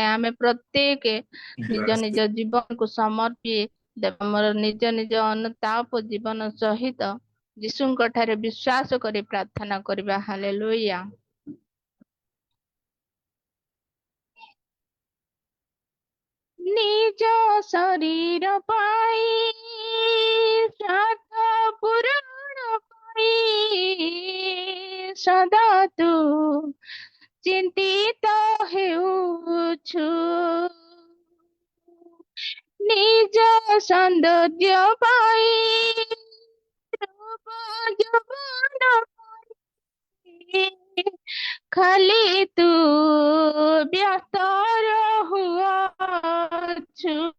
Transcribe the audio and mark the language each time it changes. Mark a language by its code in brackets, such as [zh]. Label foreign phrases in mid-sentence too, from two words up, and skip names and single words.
[or] ଆମେ ପ୍ରତ୍ୟେକ ନିଜ ନିଜ ଜୀବନକୁ ସମର୍ପି ଆମର ନିଜ ନିଜ ଅନୁତାପ ଜୀବନ ସହିତ ଯୀଶୁଙ୍କ ଠାରେ ବିଶ୍ୱାସ କରି ପ୍ରାର୍ଥନା କରିବା। ହାଲେଲୁୟା। ନିଜ ଶରୀର ପାଇ ଶ୍ରାଦ୍ଧ ପୁରାଣ ପାଇ ସଦା ତୁ ଚିନ୍ତିତ ହେଉଛୁ ନିଜ ସୌନ୍ଦର୍ଯ୍ୟ ପାଇ ରୂପ ଯୌବନ ପାଇ ଖାଲି ତୁ ବ୍ୟସ୍ତ ରହୁଅଛୁ